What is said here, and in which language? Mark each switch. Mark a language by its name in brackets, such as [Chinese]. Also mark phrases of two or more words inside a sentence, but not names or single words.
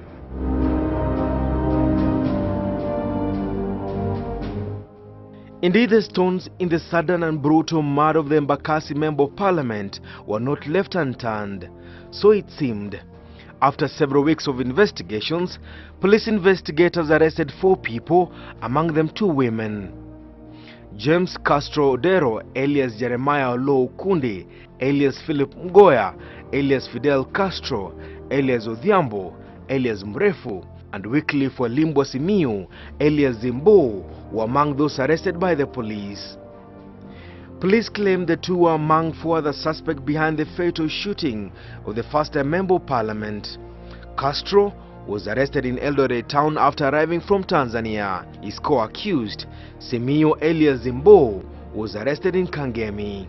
[English] Indeed, the stones in the sudden and brutal murder of the Embakasi member of parliament were not left unturned. So it seemed. After several weeks of investigations, police investigators arrested 4 people, among them 2 women. James Castro Odero, alias Jeremiah Olo Okundi, alias Philip Mgoya, alias Fidel Castro, alias Odhiambo, alias Mrefu, and Wycliffe Walimbo Simiyu, alias Zimbo, were among those arrested by the police. Police claim the 2 were among 4 other suspects behind the fatal shooting of the first-time member of parliament. Castro was arrested in Eldoret town after arriving from Tanzania. His co-accused, Simiyu alias Zimbo, was arrested in Kangemi.